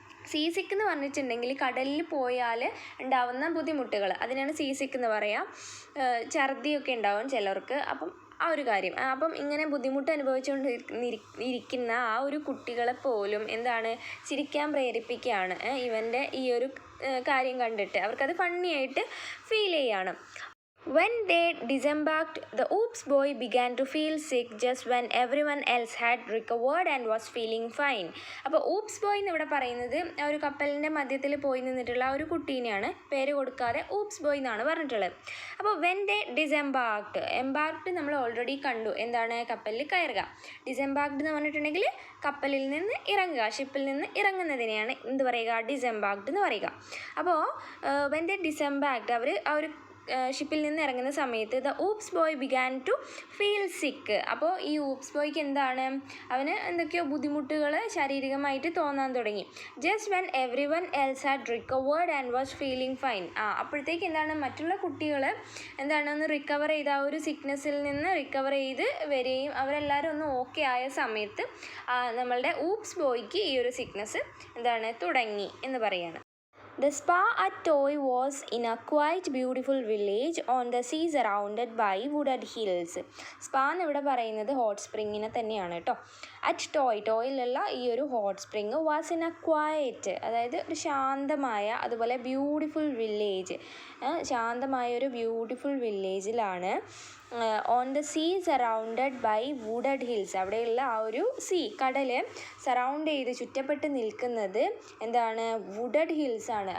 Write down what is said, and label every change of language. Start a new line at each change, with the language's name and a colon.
Malayalam: See സിക്ക് എന്ന് പറഞ്ഞിട്ടുണ്ടെങ്കിൽ കടലിൽ പോയാൽ ഉണ്ടാവുന്ന ബുദ്ധിമുട്ടുകൾ, അതിനാണ് സീ സിക്ക് എന്ന് പറയാം. ഛർദിയൊക്കെ ഉണ്ടാവും ചിലർക്ക്. അപ്പം ആ ഒരു കാര്യം, അപ്പം ഇങ്ങനെ ബുദ്ധിമുട്ട് അനുഭവിച്ചുകൊണ്ട് ഇരിക്കുന്ന ആ ഒരു കുട്ടികളെ പോലും എന്താണ് ചിരിക്കാൻ പ്രേരിപ്പിക്കുകയാണ് ഇവൻ്റെ ഈ ഒരു കാര്യം കണ്ടിട്ട്. അവർക്കത് ഫണ്ണിയായിട്ട് ഫീൽ ചെയ്യാണ്.
English: When they disembarked, the Oops boy began to feel sick just when everyone else had recovered and was feeling fine.
Malayalam: അപ്പോൾ ഊപ്സ് ബോയ് എന്ന് ഇവിടെ പറയുന്നത് ആ ഒരു കപ്പലിൻ്റെ മധ്യത്തിൽ പോയി നിന്നിട്ടുള്ള ആ ഒരു കുട്ടീനെയാണ്, പേര് കൊടുക്കാതെ ഊപ്സ് ബോയ് എന്നാണ് പറഞ്ഞിട്ടുള്ളത്. അപ്പോൾ
English: when they disembarked,
Malayalam: എംബാർക്ഡ് നമ്മൾ ഓൾറെഡി കണ്ടു, എന്താണ് കപ്പലിൽ കയറുക. ഡിസെംബാർക്ഡ് എന്ന് പറഞ്ഞിട്ടുണ്ടെങ്കിൽ കപ്പലിൽ നിന്ന് ഇറങ്ങുക, ഷിപ്പിൽ നിന്ന് ഇറങ്ങുന്നതിനെയാണ് എന്ത് പറയുക, ഡിസെംബാർക്ഡ് എന്ന് പറയുക.
English: അപ്പോൾ when they disembarked,
Malayalam: അവർ ആ ഒരു ഷിപ്പിൽ നിന്ന് ഇറങ്ങുന്ന സമയത്ത്
English: The oops boy began to feel sick.
Malayalam: അപ്പോൾ ഈ ഊപ്സ് ബോയ്ക്ക് എന്താണ്, അവന് എന്തൊക്കെയോ ബുദ്ധിമുട്ടുകൾ ശാരീരികമായിട്ട് തോന്നാൻ തുടങ്ങി.
English: Just when everyone else had recovered and was feeling fine.
Malayalam: അപ്പോഴത്തേക്ക് എന്താണ്, മറ്റുള്ള കുട്ടികൾ എന്താണ് ഒന്ന് റിക്കവർ ചെയ്ത്, ആ ഒരു സിക്നസ്സിൽ നിന്ന് റിക്കവർ ചെയ്ത് വരികയും അവരെല്ലാവരും ഒന്ന് ഓക്കെ ആയ സമയത്ത് നമ്മളുടെ ഊപ്സ് ബോയ്ക്ക് ഈ ഒരു സിക്നസ് എന്താണ് തുടങ്ങി എന്ന് പറയാണ്.
English: The spa at Toy was in a quite beautiful village on the sea surrounded by wooded hills.
Malayalam: Spa എന്ന് ഇവിടെ പറയുന്നത് ഹോട്ട് സ്പ്രിങ്ങിനെ തന്നെയാണ് കേട്ടോ. അറ്റ് ടോയിലുള്ള ഈ ഒരു hot spring
English: was in a quiet,
Malayalam: അതായത് ഒരു ശാന്തമായ അതുപോലെ ബ്യൂട്ടിഫുൾ വില്ലേജ്, ശാന്തമായ ഒരു beautiful വില്ലേജിലാണ്.
English: on the sea surrounded by wooded hills,
Malayalam: അവിടെയുള്ള ആ ഒരു കടൽ സറൗണ്ട് ചെയ്ത് ചുറ്റപ്പെട്ട് നിൽക്കുന്നത് എന്താണ്, വുഡഡ് ഹിൽസ് ആണ്.